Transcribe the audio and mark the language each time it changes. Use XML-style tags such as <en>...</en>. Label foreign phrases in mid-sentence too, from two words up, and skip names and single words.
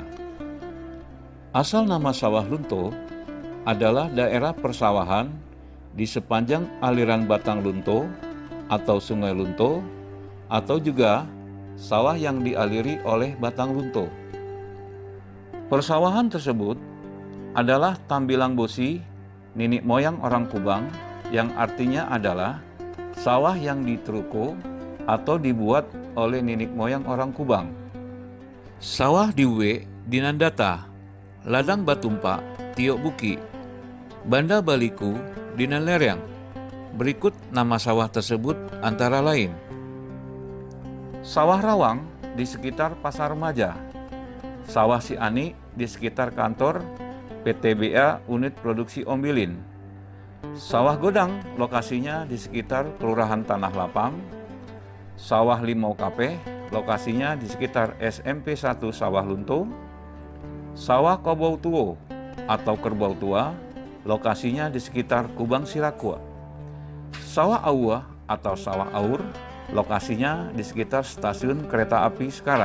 <id>Asal nama Sawah Lunto adalah daerah persawahan di sepanjang aliran Batang Lunto atau Sungai Lunto, atau juga sawah yang dialiri oleh Batang Lunto. Persawahan tersebut adalah</id> <min>tambilang bosi</min> <id>nenek moyang orang Kubang, yang artinya adalah sawah yang diteruko atau dibuat oleh nenek moyang orang Kubang.</id> <min>Sawah diwe dinandata, ladang batumpa tiok buki, banda baliku dinan lereng.</min> <id>Berikut nama sawah tersebut antara lain: Sawah Rawang di sekitar Pasar Remaja, Sawah Si Ani di sekitar kantor PTBA Unit Produksi Ombilin, Sawah Godang lokasinya di sekitar Kelurahan Tanah Lapang, Sawah Limau Kape lokasinya di sekitar SMP 1 Sawah Lunto, Sawah Kobau Tuo atau Kerbau Tua lokasinya di sekitar Kubang Sirakua, Sawah Aua atau Sawah Aur lokasinya di sekitar stasiun kereta api sekarang.</id>